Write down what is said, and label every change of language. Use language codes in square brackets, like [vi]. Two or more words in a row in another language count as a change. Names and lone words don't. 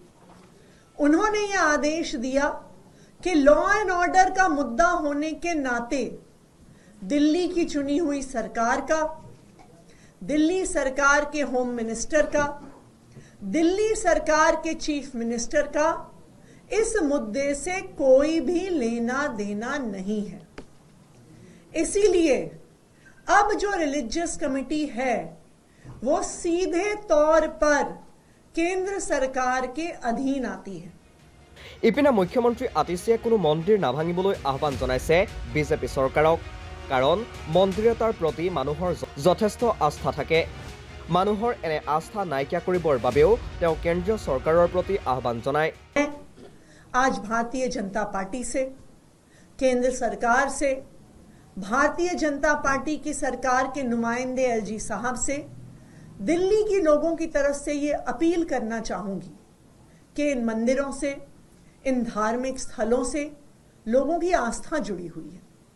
[hi] उन्होंने यह आदेश दिया कि [en] law and order [hi] का मुद्दा होने के नाते दिल्ली की चुनी हुई सरकार का, दिल्ली सरकार के [en] home minister [hi] का, दिल्ली सरकार के [en] chief minister [hi] का इस मुद्दे से कोई भी लेना देना नहीं है। इसीलिए अब जो [en] religious committee [hi] है, वो सीधे तौर पर केंद्र सरकार के अधीन आती है। [as] ইপিনে মুখ্যমন্ত্ৰী আতিশীয়ে কোনো মন্দিৰ নাভাঙিবলৈ আহ্বান জনাইছে বিজেপি চৰকাৰক। কাৰণ মন্দিৰ এটাৰ প্ৰতি মানুহৰ যথেষ্ট আস্থা থাকে। মানুহৰ এনে আস্থা নাইকিয়া কৰিবৰ বাবেও তেওঁ কেন্দ্ৰীয় চৰকাৰৰ প্ৰতি আহ্বান জনায়। [hi] आज भारतीय जनता पार्टी से, केंद्र सरकार से, भारतीय जनता पार्टी की सरकार के नुमाइंदे एलजी साहब से, दिल्ली के लोगों की तरफ से ये अपील करना चाहूंगी कि इन मंदिरों से, इन धार्मिक स्थलों से लोगों की आस्था जुड़ी हुई है।